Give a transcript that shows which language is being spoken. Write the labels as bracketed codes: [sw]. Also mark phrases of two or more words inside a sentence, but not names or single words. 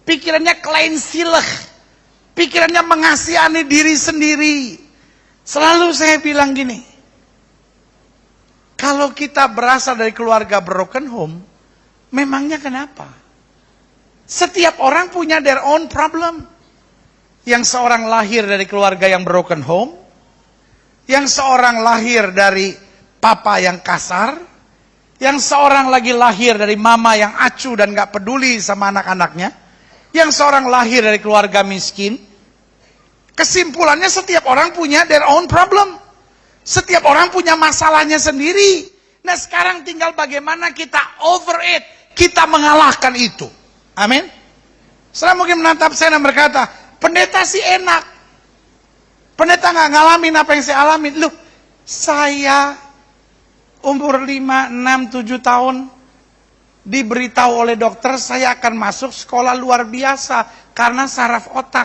[id] Pikirannya kleinsilig. Pikirannya mengasihani diri sendiri. Selalu saya bilang gini, kalau kita berasal dari keluarga [en] broken home, [id] memangnya kenapa? Setiap orang punya [en] their own problem. [id] Yang seorang lahir dari keluarga yang [en] broken home, [id] yang seorang lahir dari papa yang kasar, yang seorang lagi lahir dari mama yang acuh dan gak peduli sama anak-anaknya, yang seorang lahir dari keluarga miskin. Kesimpulannya setiap orang punya [en] their own problem. [id] Setiap orang punya masalahnya sendiri. Nah sekarang tinggal bagaimana kita [en] over it, [id] kita mengalahkan itu. Amin. Setelah mungkin menatap saya dan berkata, pendeta sih enak. Pendeta gak ngalamin apa yang saya alamin. Loh, saya umur 5, 6, 7 tahun diberitahu oleh dokter saya akan masuk sekolah luar biasa karena saraf otak.